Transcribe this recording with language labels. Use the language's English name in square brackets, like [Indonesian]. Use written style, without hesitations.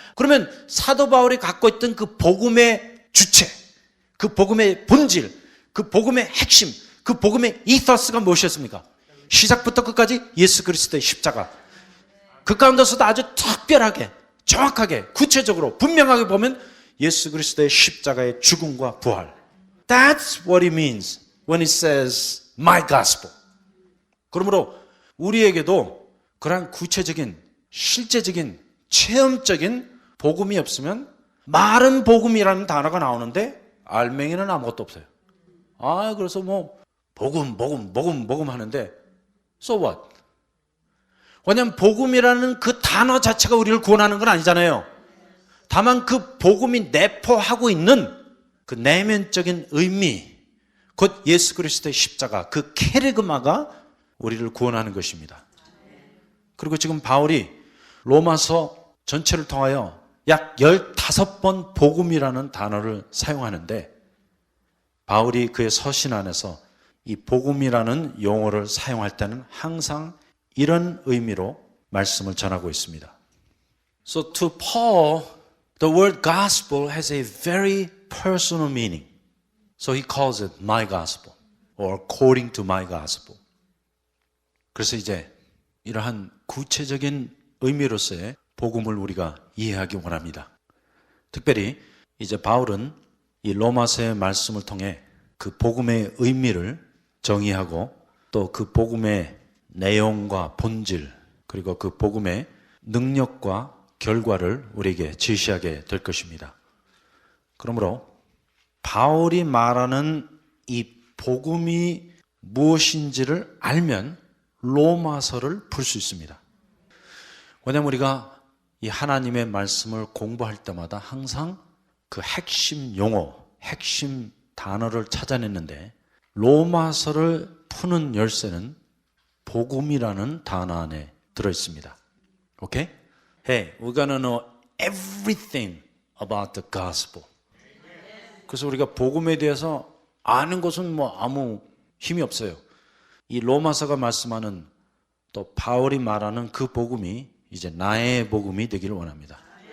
[Korean] 그러면 사도 바울이 갖고 있던 그 복음의 주체, 그 복음의 본질, 그 복음의 핵심, 그 복음의 이더스가 무엇이었습니까? 시작부터 끝까지 예수 그리스도의 십자가. 그 가운데서도 아주 특별하게, 정확하게, 구체적으로, 분명하게 보면 예수 그리스도의 십자가의 죽음과 부활. [English] That's what it means when it says my gospel. [Korean] 그러므로 우리에게도 그러한 구체적인, 실제적인, 체험적인 복음이 없으면 말은 복음이라는 단어가 나오는데 알맹이는 아무것도 없어요. 아, 그래서 뭐 복음 하는데 [English] so what? [Korean] 왜냐하면 복음이라는 그 단어 자체가 우리를 구원하는 건 아니잖아요. 다만 그 복음이 내포하고 있는 그 내면적인 의미, 곧 예수 그리스도의 십자가, 그 케르그마가 우리를 구원하는 것입니다. 그리고 지금 바울이 로마서 전체를 통하여 약 15번 복음이라는 단어를 사용하는데, 바울이 그의 서신 안에서 이 복음이라는 용어를 사용할 때는 항상 이런 의미로 말씀을 전하고 있습니다. [English] So to Paul, the word gospel has a very personal meaning. So he calls it my gospel or according to my gospel. [Korean] 그래서 이제 이러한 구체적인 의미로서의 복음을 우리가 이해하기 원합니다. 특별히 이제 바울은 이 로마서의 말씀을 통해 그 복음의 의미를 정의하고 또 그 복음의 내용과 본질 그리고 그 복음의 능력과 결과를 우리에게 제시하게 될 것입니다. 그러므로 바울이 말하는 이 복음이 무엇인지를 알면 로마서를 풀 수 있습니다. 왜냐하면 우리가 이 하나님의 말씀을 공부할 때마다 항상 그 핵심 용어, 핵심 단어를 찾아냈는데 로마서를 푸는 열쇠는 복음이라는 단어 안에 들어있습니다. [English] Okay? Hey, we're gonna know everything about the gospel. [Korean] 그래서 우리가 복음에 대해서 아는 것은 뭐 아무 힘이 없어요. 이 로마서가 말씀하는 또 바울이 말하는 그 복음이 이제 나의 복음이 되기를 원합니다.